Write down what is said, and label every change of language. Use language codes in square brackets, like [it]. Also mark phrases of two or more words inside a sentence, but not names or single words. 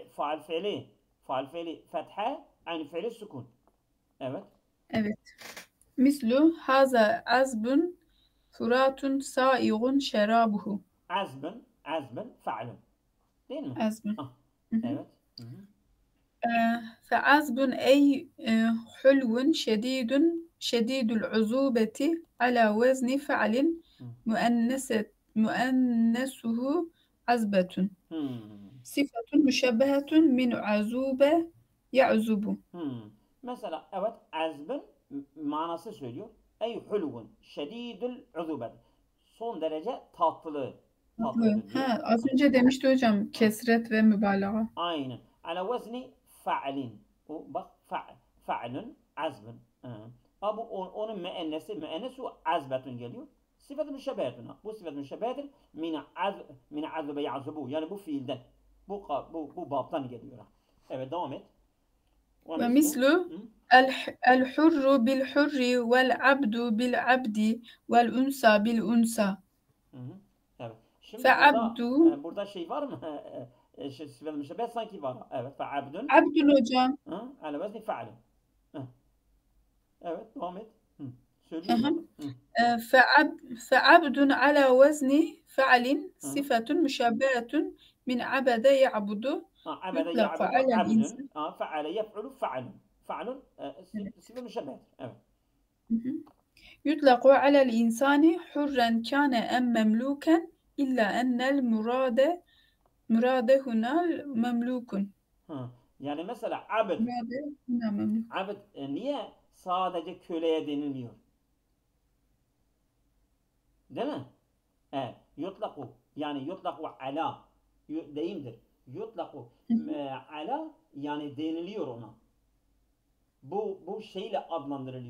[tr] faal fiili fethe aynı fiili sukun. Evet. evet. [ar] مثل هذا عذب فرات سائغ شرابه. عذب فعل. [tr] Değil mi? Azbun. Ah, Hı hı. evet. Hı hı. [ar] فعذب أي حلو شديد العذوبة على وزن فعل Hı. مؤنثه عذبة Hmm. صفة مشبهة من عذوبة يعذب. [tr] Mesela evet azbın manası söylüyor. [ar] أي حلو شديد العذوبة. [tr] Son derece Tatlı. tatlıdır diyor. Ha, az Hı, önce demişti hocam hı. kesret ve mübalağa. Aynen. [ar] على وزن فعل. [tr] O bak [ar] فعل عذب. [tr] Ha, bu onun [ar] مؤنثه عذبة [tr] geliyor. Sıfat-ı müşebbehedun. Bu sıfat-ı müşebbehedir. [ar] من عذب يعذب. [tr] Yani bu fiilden. Bu babtan geliyor. Evet devam et. [ar] ومثل. ومثل Hı? الحر بالحر والعبد بالعبد والأنثى بالأنثى. [tr] Hı hı. Evet. Şimdi [ar] فعبد [tr] burada şey var mı? Sıfat-ı müşebbeh sanki var. Evet. Fe'abdun. عبد hocam. [ar] على وزن فعل. [tr] Hı. Evet devam et. Hı. Hı Söylüyorum hı. bak. Hı. [ar] فعبد على وزن فعل Hı. صفة مشبهة من عبد يعبد Abede يطلق ya'budu على abdun. الإنسان. فعل يفعل فعال فعال [tr] Evet. sıfır müşebbehedir. Evet. Hı hı. [ar] يطلق على الإنسان حرا كان أم مملوكا إلا أن المراد هنا مملوك. [tr] Hı. Yani mesela abd. [ar] مراد هنا مملوك. [tr] Abd niye sadece köleye denilmiyor? Değil mi? Evet. Yutlaku. Yani yutlaku ala. Deyimdir. Yutlaku Hı hı. ala yani deniliyor ona. Bu şeyle adlandırılıyor.